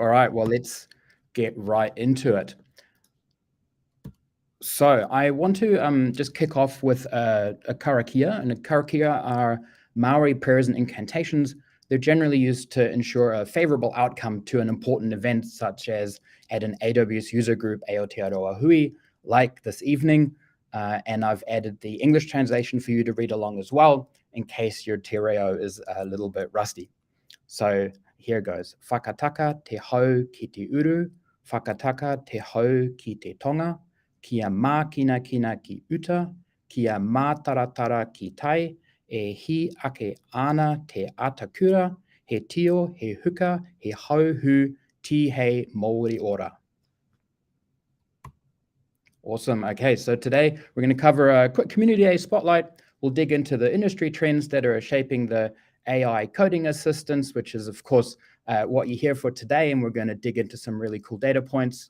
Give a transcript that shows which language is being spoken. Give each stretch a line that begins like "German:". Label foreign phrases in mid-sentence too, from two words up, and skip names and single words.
English: All right, well, let's get right into it. So I want to just kick off with a karakia, and a karakia are Maori prayers and incantations. They're generally used to ensure a favorable outcome to an important event, such as at an AWS user group, Aotearoa Hui, like this evening. And I've added the English translation for you to read along as well, in case your te reo is a little bit rusty. So here goes.
Māori: Whakataka te hau ki te uru, whakataka te hau ki te tonga, kia mākina kina ki uta, kia mātaratara ki tai, e hi ake ana te atakura, he tio, he huka, he hauhu, ti hei Māori ora.
English: Awesome. Okay, so today we're going to cover a quick Community Day spotlight. We'll dig into the industry trends that are shaping the AI coding assistants, which is, of course, what you're here for today, and we're going to dig into some really cool data points.